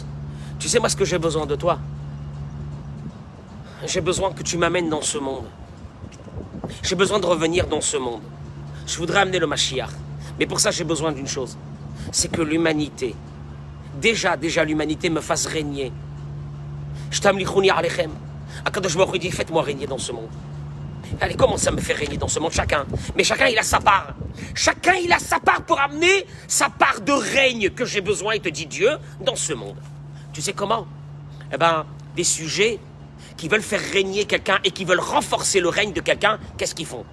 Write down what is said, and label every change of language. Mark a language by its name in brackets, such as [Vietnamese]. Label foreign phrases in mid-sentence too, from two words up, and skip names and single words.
[French] Tu sais, moi, ce que j'ai besoin de toi? J'ai besoin que tu m'amènes dans ce monde. J'ai besoin de revenir dans ce monde. Je voudrais amener le Mashiach. Mais pour ça, j'ai besoin d'une chose. C'est que l'humanité, déjà l'humanité me fasse régner. Je [Hebrew] תמליכוני עליכם. [French] Akadosh Baruch Hu dit, faites-moi régner dans ce monde. Allez, comment ça me fait régner dans ce monde? Chacun. Mais chacun, il a sa part. Chacun, il a sa part pour amener sa part de règne que j'ai besoin, il te dit Dieu, dans ce monde. Tu sais comment? Eh bien, des sujets qui veulent faire régner quelqu'un et qui veulent renforcer le règne de quelqu'un, qu'est-ce qu'ils font?